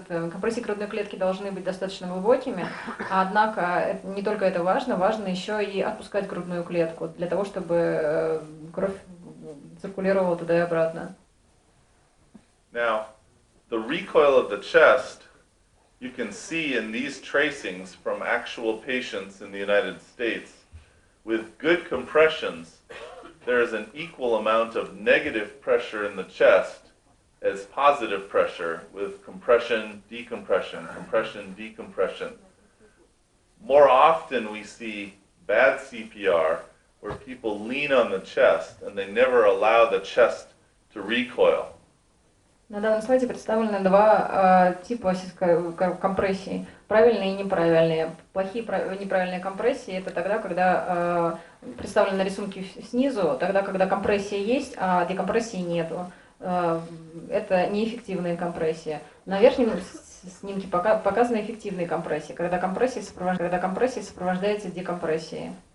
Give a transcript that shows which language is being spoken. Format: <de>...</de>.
<ru>Компрессии грудной клетки должны быть достаточно глубокими, однако не только это важно, важно еще и отпускать грудную клетку, для того, чтобы кровь циркулировала туда и обратно.</ru> <en>Now, the recoil of the chest, you can see in these tracings from actual patients in the United States. With good compressions, there is an equal amount of negative pressure in the chest as positive pressure with compression, decompression, compression, decompression. More often we see bad CPR where people lean on the chest and they never allow the chest to recoil.</en> <ru>На данном слайде представлены два типа компрессий, правильные и неправильные. Плохие неправильные компрессии — это тогда, когда представлены на рисунке снизу, тогда, когда компрессия есть, а декомпрессии нету. Это неэффективные компрессии. На верхнем снимке показаны эффективные компрессии, когда компрессия сопровождается декомпрессией.</ru>